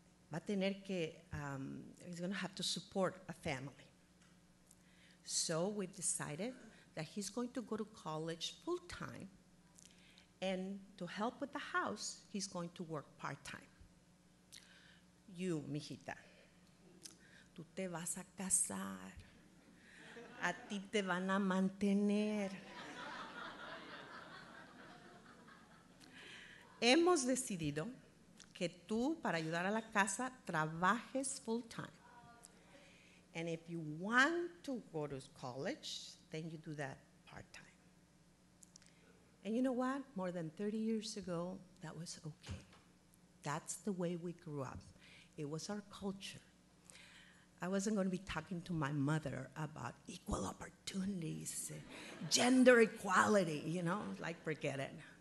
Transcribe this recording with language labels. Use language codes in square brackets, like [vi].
[es] Va a tener que, [en] he's going to have to support a family. So we've decided that he's going to go to college full-time, and to help with the house, he's going to work part-time. [es] You, mijita, tú te vas a casar. A ti te van a mantener. Hemos decidido que tú, para ayudar a la casa, trabajes full-time. [en] And if you want to go to college, then you do that part-time. And you know what? More than 30 years ago, that was okay. That's the way we grew up. It was our culture. I wasn't going to be talking to my mother about equal opportunities, gender equality, you know, like forget it.